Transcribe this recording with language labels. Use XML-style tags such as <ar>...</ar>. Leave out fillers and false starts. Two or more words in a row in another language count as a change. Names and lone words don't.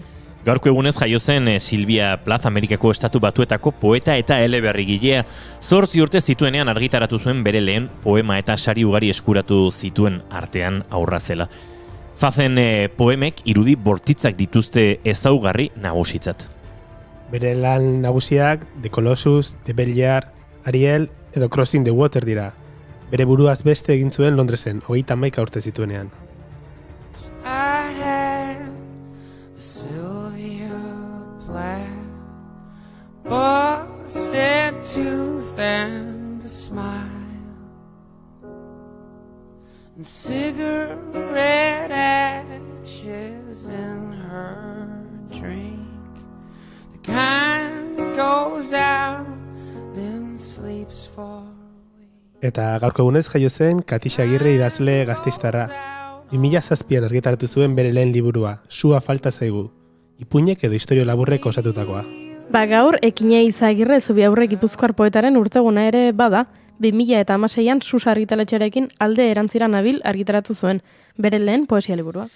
<eu>Gaurko egunez jaio zen Silvia Plath, Amerikako Estatu Batuetako poeta eta eleberrigilea. 8 urte zituenean argitaratu zuen bere lehen poema eta sari ugari eskuratu zituen artean aurra zela. Fazen poemek irudi bortitzak dituzte ezaugarri nagusitzat. Bere lan nagusiak The Colossus, The Belliard, Ariel edo Crossing the Water dira. Bere buruaz beste egin zuen Londresen, 31 urte zituenean.</eu> <en>I had a Sylvia Plath, busted tooth and a smile, and cigarette ashes in her drink, the kind that goes out then sleeps for a week.</en> <eu>Eta gaurko egunez jaio zen Katixa Agirre idazle gasteiztarra. 2007an argitaratu zuen bere lehen liburua, Sua falta zaigu, ipuinek edo istorio laburrek osatutakoa. Gaur, Ekine Izagirre Zubiaurre Gipuzkoar poetaren urteguna ere bada, 2016an Susa argitaletxearekin alde erantzira nabil argitaratu zuen, bere lehen poesia liburua.</eu>